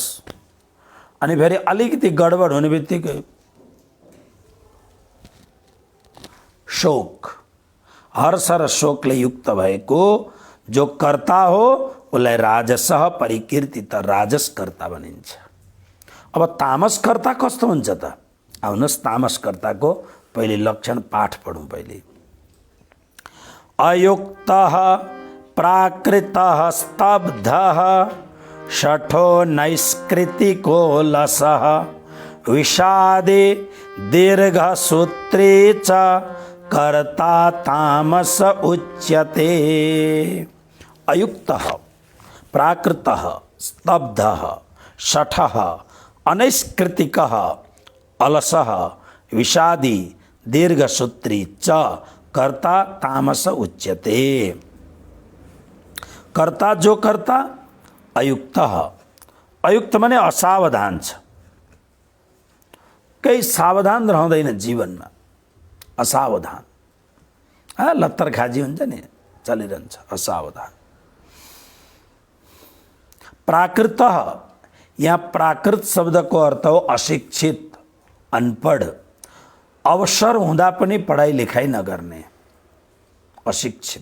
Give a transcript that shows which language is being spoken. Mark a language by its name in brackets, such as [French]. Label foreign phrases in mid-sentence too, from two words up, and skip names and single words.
[Nepali] अनि फेरि अलिकति गडबड हुने बित्तिकै शोक। हर्ष र शोकले युक्त भएको जो कर्ता हो उसलाई [Sanskrit] राजसः परिकीर्तित, [Nepali] राजस कर्ता भनिन्छ। अब तामस कर्ता कस्तो हुन्छ त? आउनुहोस् तामस कर्ताको पहिले लक्षण पाठ पढौँ। [Sanskrit] पहिले अयुक्तः प्राकृतः स्तब्धः शठो नैष्कृतिको लसः विषादे दीर्घसूत्री च कर्ता तामस उच्यते। अयुक्तः प्राकृतः स्तब्धः शठः अनैष्कृतिकः अलसः विषादी दीर्घसूत्री च कर्ता तामस उच्यते। [Nepali] कर्ता जो कर्ता अयुक्त, अयुक्त माने असावधान छ, कहीं सावधान रहँदैन जीवनमा, असावधान। लत्तर खाजी हुन्छ नि, चलिरहन्छ, असावधान। प्राकृत, यहाँ प्राकृत शब्दको अर्थ हो अशिक्षित, अनपढ, अवसर हुँदा पनि पढाइ लेखाइ नगर्ने, अशिक्षित।